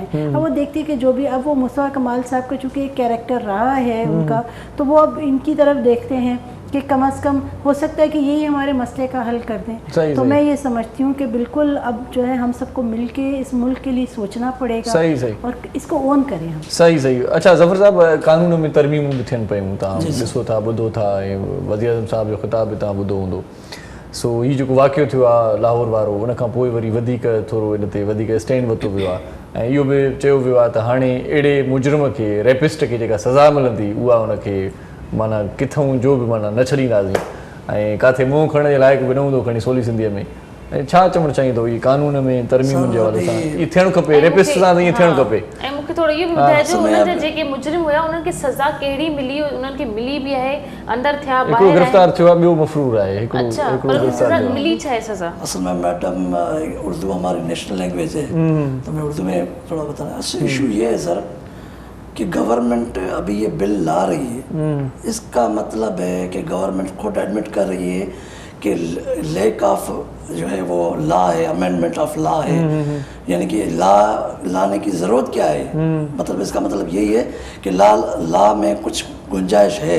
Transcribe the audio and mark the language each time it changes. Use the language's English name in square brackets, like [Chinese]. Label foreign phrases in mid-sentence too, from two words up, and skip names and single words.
[Urdu] اب وہ دیکھتی کہ جو بھی، اب وہ مصطفیٰ کمال صاحب کا چونکہ ایک کیریکٹر رہا ہے ان کا، تو وہ اب ان کی طرف دیکھتے ہیں کہ کم از کم ہو سکتا ہے کہ یہی ہمارے مسئلے کا حل کر دیں. تو میں یہ سمجھتی ہوں کہ بالکل اب جو ہے ہم سب کو مل کے اس ملک کے لیے سوچنا پڑے گا اور اس کو اون کریں ہم. [Sindhi] صحیح. اچھا ظفر صاحب، قانون میں ترمیموں بھی تھین پयूं तव्हां ॾिसो था, ॿुधो था, ऐं वज़ीर आज़म साहिब जो ख़िताब बि तव्हां ॿुधो हूंदो. सो हीउ जेको वाक़ियो थियो आहे लाहौर वारो, उन खां पोइ वरी वधीक थोरो इन ते वधीक स्टैंड वरितो वियो आहे, ऐं इहो बि चयो वियो आहे त हाणे अहिड़े मुजरिम खे, रेपिस्ट खे जेका सज़ा मिलंदी उहा उनखे माना किथां जो बि माना न छॾींदासीं, ऐं किथे मुंहुं खणण जे लाइक़ु बि न हूंदो खणी सोली सिंधीअ में. ऐं छा चवणु चाहींदो हीउ कानून में तरमीमुनि जे हवाले सां इहो थियणु खपे, रेपिस्ट सां त ईअं थियणु खपे? ऐं मूंखे थोरो इहो बि ॿुधाइजो उन्हनि जा जेके मुजरिम हुया उन्हनि खे सज़ा कहिड़ी मिली, उन्हनि खे मिली बि आहे, अंदरि थिया, हिकिड़ो गिरफ़्तार थियो आहे, ॿियो मफ़रूर आहे. अच्छा, पर सज़ा मिली छा है सज़ा? [Urdu] اصل میں میڈم اردو ہماری [English] national language [Urdu] ہے، تو میں اردو میں تھوڑا بتانا. ایشو یہ ہے سر کہ گورنمنٹ ابھی یہ بل لا رہی ہے، اس کا مطلب ہے کہ گورنمنٹ خود ایڈمٹ کر رہی ہے کہ [English] lack of [Urdu] جو ہے وہ لا ہے، [English] amendment of law [Urdu] ہے، یعنی کہ لا لانے کی ضرورت کیا ہے. مطلب اس کا مطلب یہی ہے کہ لا میں کچھ گنجائش ہے.